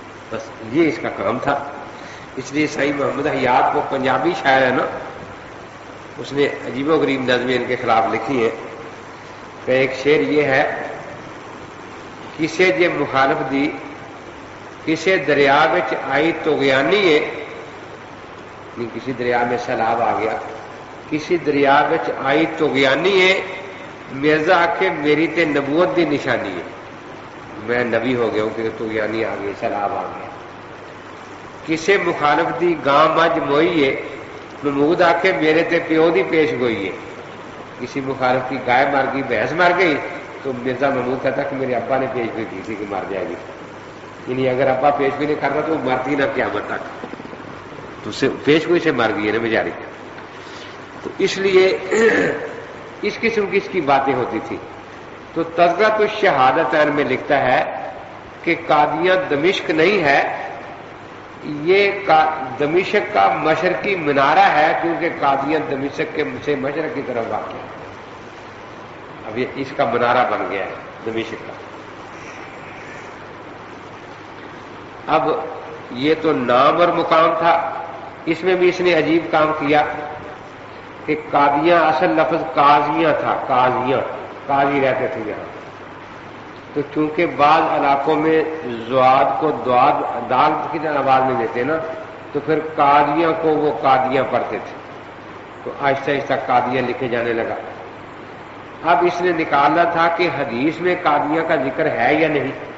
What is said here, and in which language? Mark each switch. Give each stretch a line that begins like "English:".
Urdu: بس یہ اس کا کام تھا. اس لیے سعید محمد حیات وہ پنجابی شاعر ہے نا، اس نے عجیب و غریب نظمیں ان کے خلاف لکھی ہیں. کہ ایک شعر یہ ہے،
Punjabi: کسے جے مخالف دی کسے دریا وچ آئی طغیانی ہے.
Urdu: کسی دریا میں سیلاب آ گیا،
Punjabi: کسی دریا وچ آئی طغیانی ہے، مرزا آکھے میری تے نبوت دی نشانی ہے.
Urdu: میں نبی ہو گیا ہوں کہ طغیانی آ گئی، سیلاب آ گیا.
Punjabi: کسے مخالف دی گاں مجھ موئی ہے، محمود آکھے میرے تے پیو دی پیش گوئی ہے.
Urdu: کسی مخالف کی گائے مر گئی، بھینس مر گئی، تو مرزا محمود کہتا کہ میرے ابا نے پیش گوئی کی تھی کہ مر جائے گی. یعنی اگر ابا پیش گوئی نہیں کرتا تو وہ مرتی نہ قیامت تک. تو پیش گوئی سے مر گئی ہے نا بیچاری. تو اس لیے اس قسم کی اس کی باتیں ہوتی تھی. تو تذکرۃ الشہادتین میں لکھتا ہے کہ قادیاں دمشق نہیں ہے، یہ دمشق کا مشرقی منارہ ہے، کیونکہ قادیاں دمشق کے سے مشرق کی طرف واقع ہے. اب یہ اس کا منارہ بن گیا ہے دمشق کا. اب یہ تو نام اور مقام تھا. اس میں بھی اس نے عجیب کام کیا کہ قادیاں اصل لفظ قاضیاں تھا. قاضیاں، قاضی رہتے تھے یہاں. تو چونکہ بعض علاقوں میں زواد کو دال کی آواز میں دیتے نا، تو پھر قاضیاں کو وہ قادیاں پڑھتے تھے. تو آہستہ آہستہ قادیاں لکھے جانے لگا. اب اس نے نکالا تھا کہ حدیث میں قادیاں کا ذکر ہے یا نہیں.